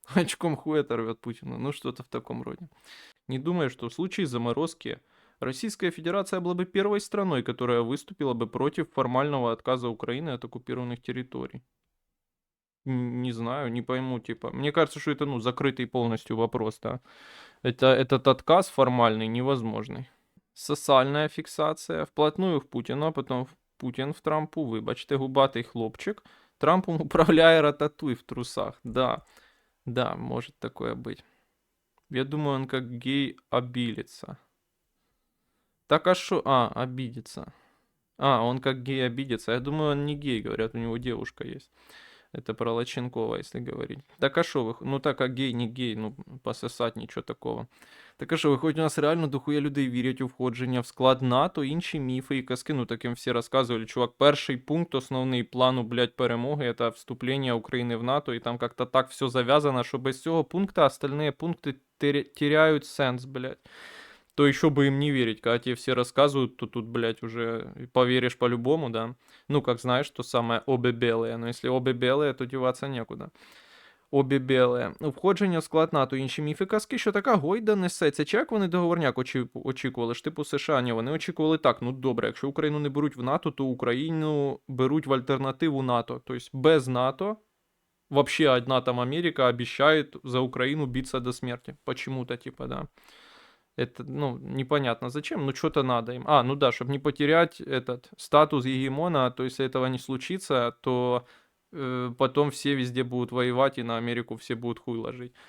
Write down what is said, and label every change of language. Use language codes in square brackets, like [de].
[ru] Очком хуй оторвет Путину. Ну, что-то в таком роде. Не думаю, что в случае заморозки Российская Федерация была бы первой страной, которая выступила бы против формального отказа Украины от оккупированных территорий. Не знаю, не пойму, типа. Мне кажется, что это, ну, закрытый полностью вопрос, да. Этот отказ формальный невозможный. Социальная фіксація. [uk] Вплотную в Путіна, потім Путін в Трампу, вибачте, губатий хлопчик. Трампом управляє рататуй в трусах. [ru] Да, да, может такое быть. Я думаю, он как гей обилится. Так а шо? А, обидится. А, он как гей обидится. Я думаю, он не гей, говорят, у него девушка есть. Это про Лоченкова, если говорить. Так а шо вы? Ну так, а гей, не гей, ну пососать [uk] нічого такого. Так а що, виходить, у нас реально дохуя людей вірять у входження в склад НАТО, інші міфи і казки, ну таким всі розказували. Чувак, перший пункт основний плану, блядь, перемоги, [ru] это вступление [uk] України в НАТО, і там [ru] как-то так все завязано, [uk] що без цього пункта [ru] остальные пункти теряют сенс, [uk] блядь. [ru] То еще бы им не верить, когда тебе все рассказывают, то тут, блядь, уже поверишь по-любому, да. Ну, как знаешь, то самое обе белые, но если обе белые, то деваться некуда. [uk] Обі біле. Входження в склад НАТО, інші міфи казки, що така гойда несеться. Чи як вони договорняк очікували? Ж типу США, ні, вони очікували так, ну добре, якщо Україну не беруть в НАТО, то Україну беруть в альтернативу НАТО. [ru] Тобто без НАТО вообще одна там Америка обещает за Украину биться до смерти. Почему-то, типа, да. Это, ну, непонятно зачем, но что-то надо им. А, ну да, чтобы не потерять этот статус гегемона, то если этого не случится, то потом все везде будут воевать, и на Америку все будут хуй ложить.